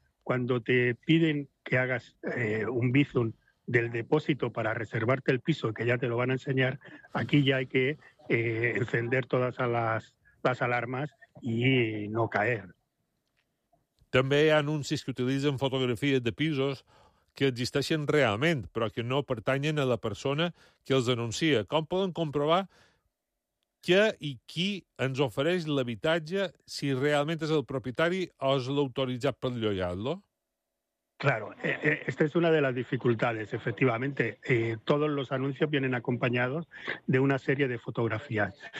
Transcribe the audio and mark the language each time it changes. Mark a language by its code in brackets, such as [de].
[es] Cuando te piden que hagas un bizum del depósito para reservarte el piso, que ya te lo van a enseñar, aquí ya hay que encender todas las alarmas y no caer. [ca] També hi ha anuncis que utilitzen fotografies de pisos que existeixen realment, però que no pertanyen a la persona que els anuncia. Com poden comprovar què i qui ens ofereix l'habitatge, si realment és el propietari o és l'autoritzat per llogar-lo? [es] Claro, esta es una de las dificultades, efectivamente. Todos los anuncios vienen acompañados de una serie de fotografías.